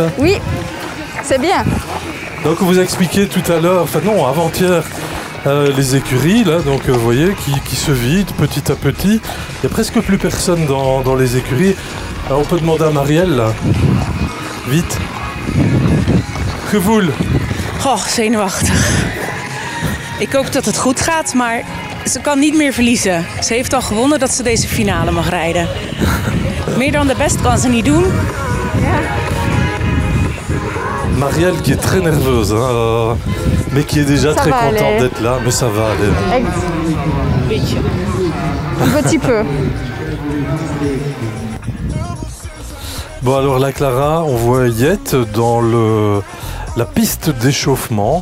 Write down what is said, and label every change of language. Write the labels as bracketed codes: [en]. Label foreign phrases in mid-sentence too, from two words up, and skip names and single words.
[fr] Oui, c'est bien. Donc on vous a expliqué tout à l'heure, enfin non, avant-hier, les écuries, là, donc vous voyez, qui se vident petit à petit. Il n'y a presque plus personne dans les écuries. Alors, on peut demander à Marielle, là. Vite. [nl] gevoel? Oh, zenuwachtig. Ik hoop dat het goed gaat, maar ze kan niet meer verliezen. Ze heeft al gewonnen dat ze deze finale mag rijden. Meer dan de best kan ze niet doen. Ja. [fr] Marielle qui est très nerveuse, hein, mais qui est déjà très contente d'être là, mais ça va aller. Un petit peu. Bon alors là Clara, on voit Yet dans la piste d'échauffement.